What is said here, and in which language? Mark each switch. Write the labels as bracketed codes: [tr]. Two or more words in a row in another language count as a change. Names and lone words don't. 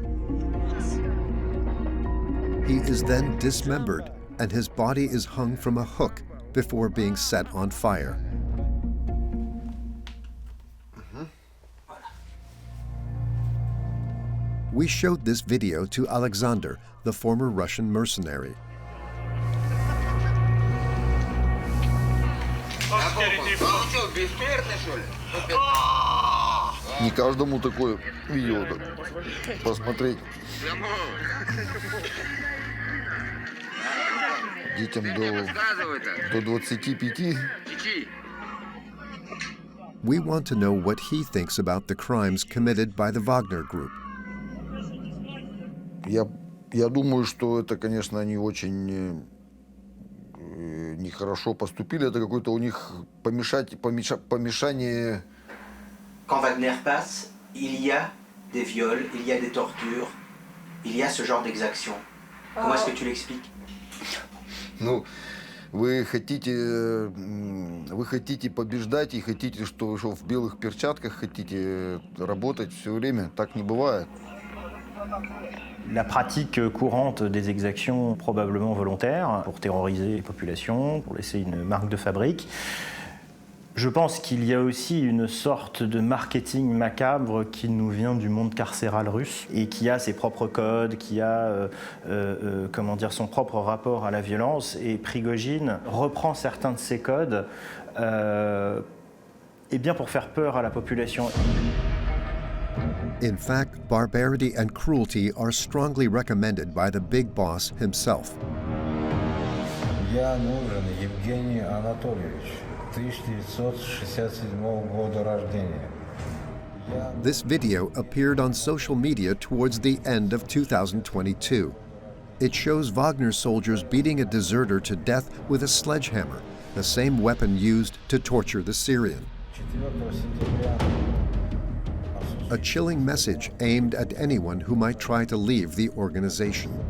[en] He is then dismembered, and his body is hung from a hook before being set on fire. We showed this video to Alexander, the former Russian mercenary. [ru] Не каждому такое видео посмотреть. Детям до 25. [en] We want to know what he thinks about the crimes committed by the Wagner Group. [ru] Я думаю, что это, конечно, они очень нехорошо поступили. Это какое-то у них помешание. [fr] Quand Wagner passe, il y a des viols, il y a des tortures, il y a ce genre d'exactions. Comment est-ce que tu l'expliques? [ru] Ну, вы хотите побеждать и хотите, что в белых перчатках хотите работать все время. Так не бывает. [fr] La pratique courante des exactions probablement volontaires pour terroriser les populations, pour laisser une marque de fabrique. Je pense qu'il y a aussi une sorte de marketing macabre qui nous vient du monde carcéral russe et qui a ses propres codes, qui a son propre rapport à la violence. Et Prigozhin reprend certains de ces codes bien pour faire peur à la population. [en] In fact, barbarity and cruelty are strongly recommended by the big boss himself. [ru] Я нужен Евгений Анатольевич, 1967 года рождения. [en] This video appeared on social media towards the end of 2022. It shows Wagner soldiers beating a deserter to death with a sledgehammer, the same weapon used to torture the Syrian. A chilling message aimed at anyone who might try to leave the organization.